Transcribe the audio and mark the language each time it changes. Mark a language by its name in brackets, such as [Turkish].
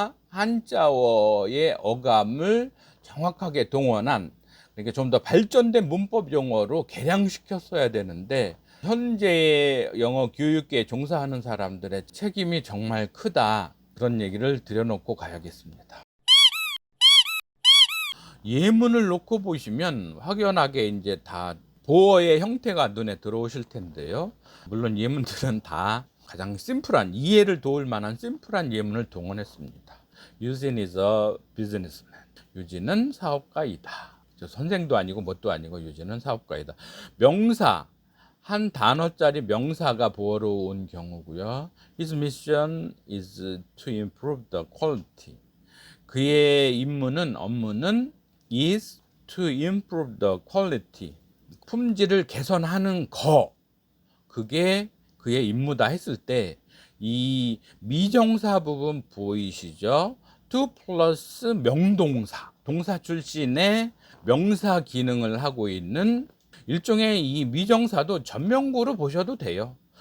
[Korean] 한자어의 어감을 정확하게 동원한, 그러니까 좀 더 발전된 문법 용어로 개량시켰어야 되는데, 현재 영어 교육계에 종사하는 사람들의 책임이 정말 크다, 그런 얘기를 드려놓고 가야겠습니다. 예문을 놓고 보시면 확연하게 이제 다 보어의 형태가 눈에 들어오실 텐데요. 물론 예문들은 다 가장 심플한, 이해를 도울 만한 심플한 예문을 동원했습니다. [English] 유진 is a businessman. [Korean] 유진은 사업가이다. 저 선생도 아니고 뭣도 아니고 유진은 사업가이다. 명사, 한 단어짜리 명사가 보어로 온 경우고요. [English] His mission is to improve the quality. [Korean] 그의 임무는, 업무는 [English] is to improve the quality. [Korean] 품질을 개선하는 거, 그게 그의 임무다 했을 때, 이 미정사 부분 보이시죠? to 플러스 명동사, 동사 출신의 명사 기능을 하고 있는 일종의 이 미정사도 전명구로 보셔도 돼요.